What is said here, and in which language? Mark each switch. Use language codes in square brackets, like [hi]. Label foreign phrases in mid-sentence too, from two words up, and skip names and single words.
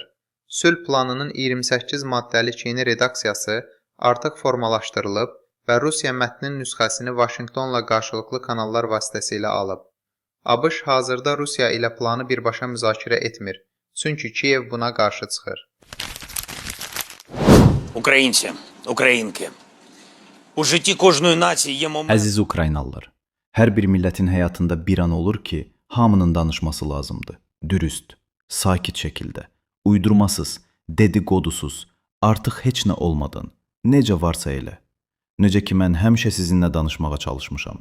[az] Sülh planının 28 maddəlik yeni redaksiyası artıq formalaşdırılıb və Rusiya mətnin nüsxəsini Vaşinqtonla qarşılıqlı kanallar vasitəsilə alıb. ABŞ hazırda Rusiya ilə planı birbaşa müzakirə etmir, çünki Kiyev buna qarşı çıxır. [uk] Українці, українки, у житті кожної нації є момент... [az] Əziz Ukraynalılar, hər bir millətin həyatında bir an olur ki, hamının danışması lazımdır. Dürüst, sakit şəkildə, uydurmasız, dediqodusuz, artıq heç nə olmadan, necə varsa elə. Necə ki, mən həmişə sizinlə danışmağa çalışmışam.